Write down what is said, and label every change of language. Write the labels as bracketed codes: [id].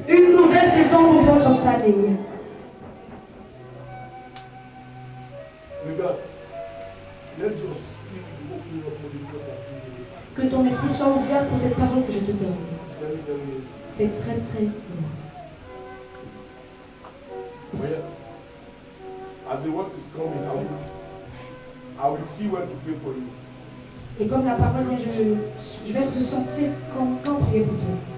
[fr] Une nouvelle saison pour votre famille. Regarde, [en] let your spirit be open up for this word. [fr] Que ton esprit soit ouvert pour cette parole que je te donne. [en] Very, very. [fr] C'est très très long. [en] Well, as the word is coming, I will feel when to pray for you. [fr] Et comme la parole vient, je vais ressentir quand prier pour toi.